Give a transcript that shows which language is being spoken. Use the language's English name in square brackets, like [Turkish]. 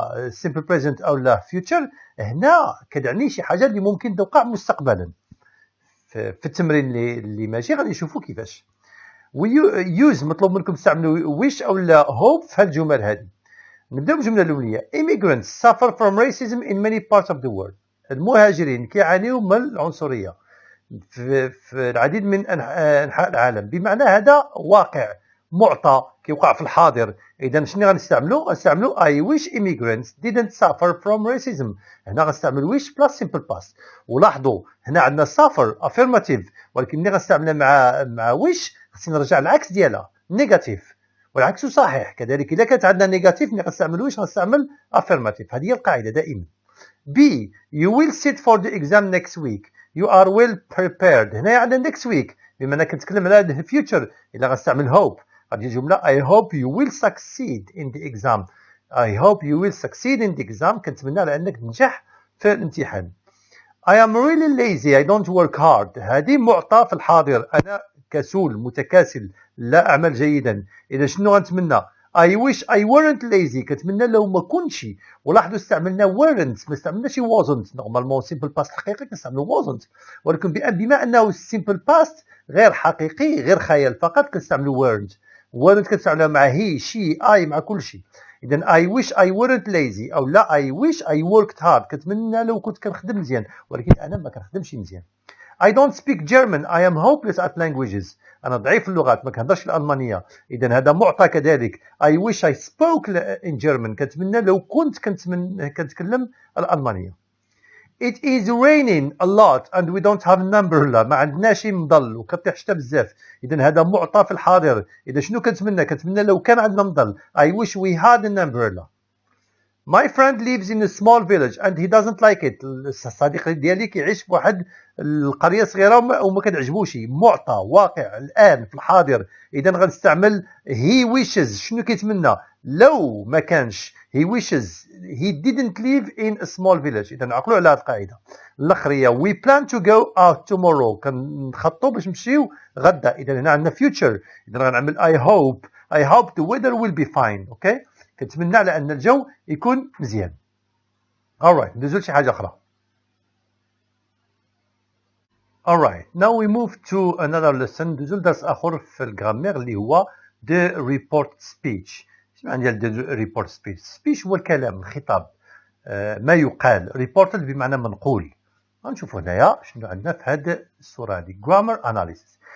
[Arabic] simple present او لا future هنا كتعني شي حاجه اللي ممكن توقع مستقبلا في التمرين اللي ماشي غادي نشوفوا كيفاش use مطلوب منكم تستعملوا wish او لا hope في هالجمل هذه. نبداو بالجمله الاوليه [English] immigrants suffer from racism in many parts of the world. [Arabic] المهاجرين كيعانيوا من العنصريه في العديد من انحاء العالم بمعنى هذا واقع معطى كيوقع في الحاضر. اذا شنو غنستعملوا [English] I wish immigrants didn't suffer from racism. [Arabic] هنا غنستعمل wish plus simple past ولاحظوا هنا عندنا suffer affirmative ولكن ملي غنستعملها مع wish خصني نرجع العكس ديالها نيجاتيف والعكس صحيح كذلك. اذا كانت عندنا نيجاتيف ملي غنستعمل wish غنستعمل affirmative. هذه هي القاعده دائما. [English] B you will sit for the exam next week. You are well prepared. [Arabic] هنا عندنا next week بما انك كنتكلم على future الا غنستعمل hope غادي الجمله [English] I hope you will succeed in the exam. I hope you will succeed in the exam [Arabic] كنتمنى على انك تنجح في الامتحان. [English] I am really lazy. I don't work hard. [Arabic] هذه معطى في الحاضر انا كسول متكاسل لا اعمل جيدا. اذا شنو غنتمنى [English] I wish I weren't lazy [Arabic] كنتمنى لو ما كنتش. ولاحظوا استعملنا weren't ما استعملناش wasn't. نورمالمون simple past حقيقي كنستعملوا wasn't ولكن بما انه simple past غير حقيقي غير خيال فقط كنستعملوا weren't كنستعملها مع he she I مع كل شيء. إذا [English] I wish I weren't lazy [Arabic] أو لا [English] I wish I worked hard [Arabic] كنتمنى لو كنت كنخدم مزيان ولكن أنا ما كنخدمش مزيان. [English] I don't speak German. I am hopeless at languages. [Arabic] أنا ضعيف في اللغات ما كنهضرش الألمانية. إذا هذا معطى كذلك. [English] I wish I spoke in German [Arabic] كنتمنى لو كنت كنتكلم الألمانية. [English] It is raining a lot and we don't have an umbrella. [Arabic] ما عندناش مظل وكطيح الشتا بزاف. إذا هذا معطى في الحاضر. إذا شنو كنتمنى لو كان عندنا مظل. [English] I wish we had an umbrella. My friend lives in a small village and he doesn't like it. [Arabic] الصديق ديالي كيعيش في واحد القرية صغيرة وما كتعجبوش. معطى واقع الآن في الحاضر. إذا غنستعمل he wishes. شنو كيتمنى لو ما كانش [English] he wishes he didn't live in a small village. [Arabic] إذا عقلوا على هذه القاعدة. الأخرية [English] we plan to go out tomorrow [Arabic] كنخططوا باش نمشيو غدا. إذا هنا عندنا future. إذا غنعمل [English] I hope the weather will be fine. [Arabic] Okay كنتمنى على أن الجو يكون مزيان. alright ندوزو لشي حاجة أخرى. [English] alright now we move to another lesson. [Arabic] ندوزو لدرس آخر في الجرامير اللي هو the report speech. شنو معنى the report speech هو الكلام الخطاب ما يقال. reported بمعنى منقول. غنشوفو هنايا شنو عندنا في هذه الصورة هذه grammar analysis.